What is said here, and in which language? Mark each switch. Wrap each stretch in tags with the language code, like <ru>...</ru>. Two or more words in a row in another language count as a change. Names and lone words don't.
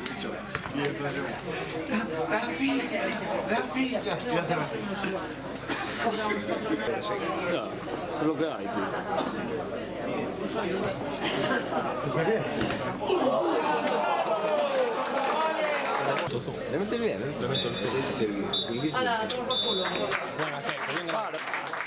<es>Rafinha, Rafinha. Y hace Rafinha. Ya, es lo que hay, tío.</es> <it>Le metti il bene? Le metto il servizio. Allora, troppo culo. Buona, aspetta, venga.</it>